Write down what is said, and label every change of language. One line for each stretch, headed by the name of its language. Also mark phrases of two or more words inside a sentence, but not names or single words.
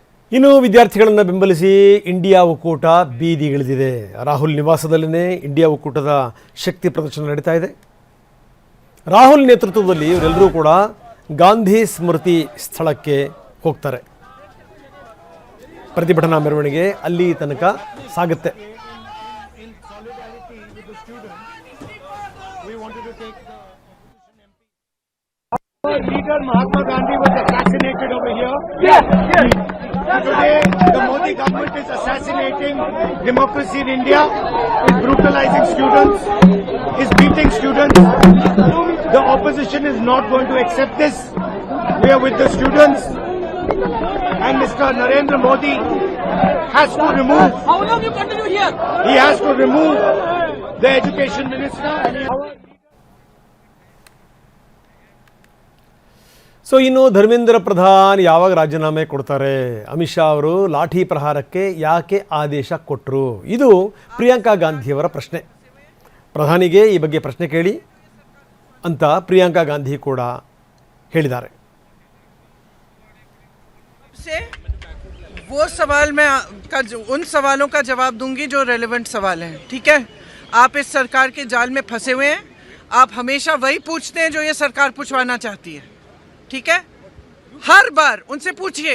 Kannada: ಇನ್ನು ವಿದ್ಯಾರ್ಥಿಗಳನ್ನು ಬೆಂಬಲಿಸಿ ಇಂಡಿಯಾ ಒಕ್ಕೂಟ ಬೀದಿಗಿಳಿದಿದೆ. ರಾಹುಲ್ ನಿವಾಸದಲ್ಲಿನೇ ಇಂಡಿಯಾ ಒಕ್ಕೂಟದ ಶಕ್ತಿ ಪ್ರದರ್ಶನ ನಡೀತಾ ಇದೆ. ರಾಹುಲ್ ನೇತೃತ್ವದಲ್ಲಿ ಇವರೆಲ್ಲರೂ ಕೂಡ ಗಾಂಧಿ ಸ್ಮೃತಿ ಸ್ಥಳಕ್ಕೆ ಹೋಗ್ತಾರೆ. ಪ್ರತಿಭಟನಾ ಮೆರವಣಿಗೆ ಅಲ್ಲಿ ತನಕ ಸಾಗುತ್ತೆ.
English: Leader Mahatma Gandhi was assassinated over here. Yes. Today, the Modi government is assassinating democracy in India, is brutalizing students, is beating students. The opposition is not going to accept this. We are with the students, and Mr. Narendra Modi has to remove. How long you continue here? He has to remove the education minister.
Kannada: ಸೊ ಇನ್ನು ಧರ್ಮೇಂದ್ರ ಪ್ರಧಾನ್ ಯಾವಾಗ ರಾಜೀನಾಮೆ ಕೊಡ್ತಾರೆ? ಅಮಿತ್ ಶಾ ಅವರು ಲಾಠಿ ಪ್ರಹಾರಕ್ಕೆ ಯಾಕೆ ಆದೇಶ ಕೊಟ್ಟರು? ಇದು ಪ್ರಿಯಾಂಕಾ ಗಾಂಧಿಯವರ ಪ್ರಶ್ನೆ. ಪ್ರಧಾನಿಗೆ ಈ ಬಗ್ಗೆ ಪ್ರಶ್ನೆ ಕೇಳಿ ಅಂತ ಪ್ರಿಯಾಂಕಾ ಗಾಂಧಿ ಕೂಡ ಹೇಳಿದ್ದಾರೆ.
Hindi: वो सवाल मैं उन सवालों का जवाब दूंगी जो रेलेवेंट सवाल हैं. ठीक है, आप इस सरकार के जाल में फंसे हुए हैं. आप हमेशा वही पूछते हैं जो ये सरकार पूछवाना चाहती है. ठीक है, हर बार उनसे पूछिए.